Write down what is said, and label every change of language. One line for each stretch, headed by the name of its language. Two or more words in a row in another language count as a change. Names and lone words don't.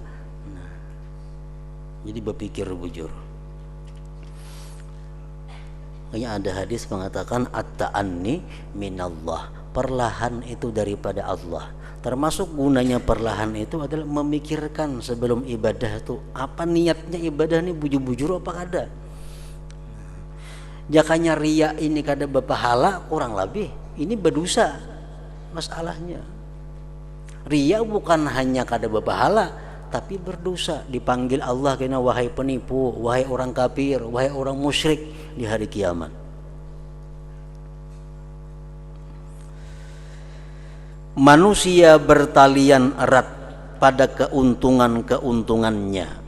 Banjar: Nah, jadi berpikir bujur.
Indonesian: Makanya ada hadis mengatakan
Arabic: التأني من الله,
Indonesian: perlahan itu daripada Allah.
Banjar: Termasuk gunanya perlahan itu adalah memikirkan sebelum ibadah itu apa niatnya ibadah ini, bujur-bujur apa kada. Jakanya riya ini kada berpahala, kurang lebih ini berdosa masalahnya. Riya bukan hanya kada berpahala, tapi berdosa, dipanggil Allah kena wahai penipu, wahai orang kafir, wahai orang musyrik di hari kiamat.
Indonesian: Manusia bertalian erat pada keuntungan-keuntungannya.